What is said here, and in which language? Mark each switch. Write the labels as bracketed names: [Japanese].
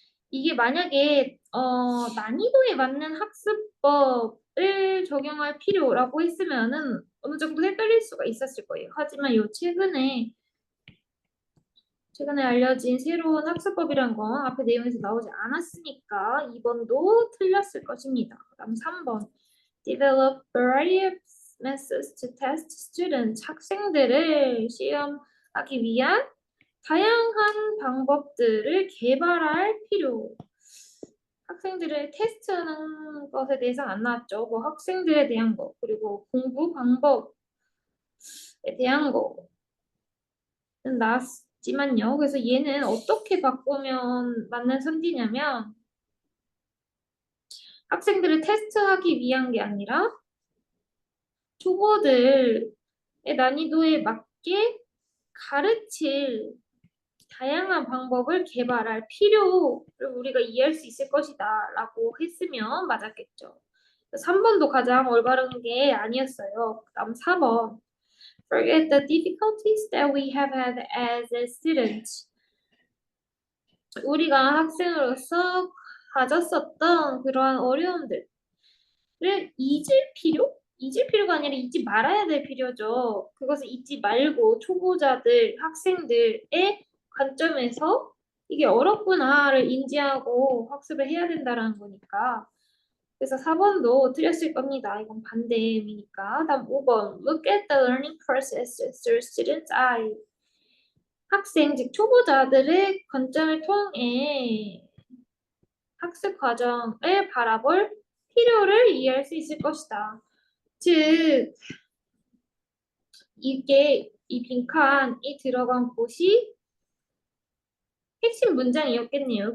[Korean] 이게 만약에 난이도에 맞는 학습법을 적용할 필요라고 했으면은 어느 정도 헷갈릴 수가 있었을 거예요. 하지만 요 최근에 최근에 알려진 새로운 학습법이란 건 앞에 내용에서 나오지 않았으니까 2번도 틀렸을 것입니다. 그다음 3번. [English] Develop variety of methods to test students. [Korean] 학생들을 시험하기 위한 다양한 방법들을 개발할 필요. 학생들을 테스트하는 것에 대해서는 안 나왔죠. 뭐 학생들에 대한 거, 그리고 공부 방법에 대한 거는 나왔지만요. 그래서 얘는 어떻게 바꾸면 맞는 선지냐면 학생들을 테스트하기 위한 게 아니라 초보들의 난이도에 맞게 가르칠 다양한 방법을 개발할 필요를 우리가 이해할 수 있을 것이다 라고 했으면 맞았겠죠. 3번도 가장 올바른 게 아니었어요. 그다음 4번. [English] Forget the difficulties that we have had as a student. [Korean] 우리가 학생으로서 가졌었던 그러한 어려움들을 잊을 필요? 잊을 필요가 아니라 잊지 말아야 될 필요죠. 그것을 잊지 말고 초보자들, 학생들의 관점에서 이게 어렵구나를 인지하고 학습을 해야 된다는 거니까. 그래서 4번도 틀렸을 겁니다. 이건 반대이니까. 다음 5번. [English] Look at the learning process through students' eyes. [Korean] 학생, 즉 초보자들의 관점을 통해 학습 과정을 바라볼 필요를 이해할 수 있을 것이다. 즉, 이게 이 빈칸이 들어간 곳이 핵심 문장이었겠네요.